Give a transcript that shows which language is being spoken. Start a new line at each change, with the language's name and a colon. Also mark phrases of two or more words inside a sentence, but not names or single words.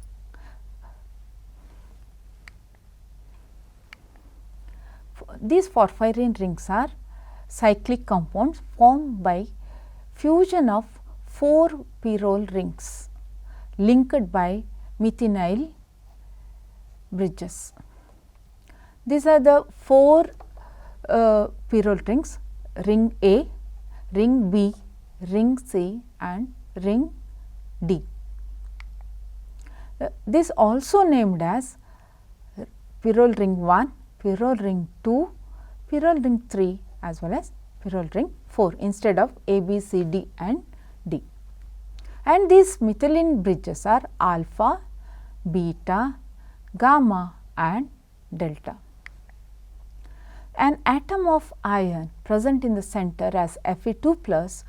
English: These porphyrin rings are cyclic compounds formed by fusion of 4 pyrrole rings linked by methynyl bridges. These are the 4 pyrrole rings: ring A, ring B, ring C and ring D. This also named as pyrrole ring 1, pyrrole ring 2, pyrrole ring 3 as well as pyrrole ring 4 instead of A, B, C, D and D. And these methylene bridges are alpha, beta, gamma and delta. An atom of iron present in the center as Fe2 plus.